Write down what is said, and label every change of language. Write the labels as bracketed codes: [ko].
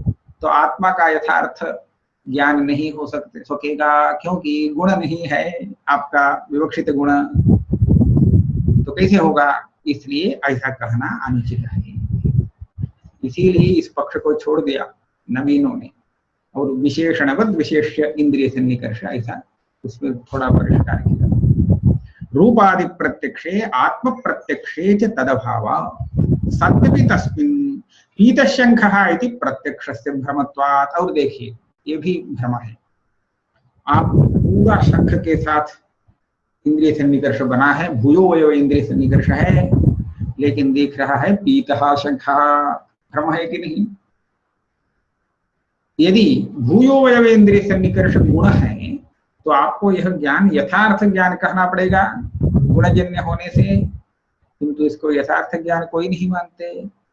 [hi] तो आत्मा का यथार्थ ज्ञान नहीं हो सकेगा, क्योंकि गुण नहीं है आपका, विवक्षित गुण, तो कैसे होगा। इसलिए ऐसा कहना अनुचित है। इसीलिए इस पक्ष को छोड़ दिया नवीनों ने, और विशेषणवद विशेष्य इंद्रिय सन्निकर्ष, ऐसा उसमें थोड़ा परिष्कार किया। [sa] रूपादि प्रत्यक्षे आत्म प्रत्यक्षे च तदभाव सत्यपि तस्मिन् पीतशंखः इति प्रत्यक्षस्य भ्रमत्वात्। [hi] और देखिए ये भी भ्रम है। आप पूरा शंख के साथ इंद्रिय सन्निकर्ष बना है, भूयो वयो इंद्रिय सन्निकर्ष है, लेकिन दिख रहा है पीतः शंखः, भ्रम है कि नहीं। यदि भूयो वयो इंद्रिय सन्निकर्ष गुण है तो आपको यह ज्ञान यथार्थ ज्ञान कहना पड़ेगा गुणजन्य होने से, किंतु इसको यथार्थ ज्ञान कोई नहीं मानते।